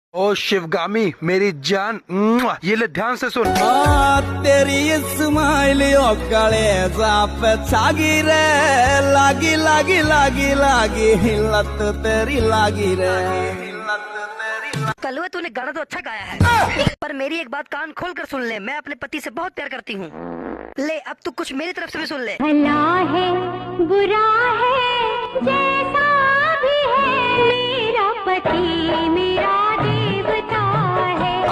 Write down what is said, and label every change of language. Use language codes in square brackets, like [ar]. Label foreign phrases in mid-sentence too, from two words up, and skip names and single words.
[hi] ओ शिवगामी मेरी जान, ये ले ध्यान से सुन। तेरी स्माइल कलेजा पे छागी रे, लागी लागी लागी लागी लत तेरी लागी रे। कलुआ तूने गाना तो अच्छा गाया है, पर मेरी एक बात कान खोल कर सुन ले। मैं अपने पति से बहुत प्यार करती हूँ। ले अब तू कुछ मेरी तरफ से भी सुन ले। भला है बुरा है जैसा भी है, मेरा पति मेरा देवता है।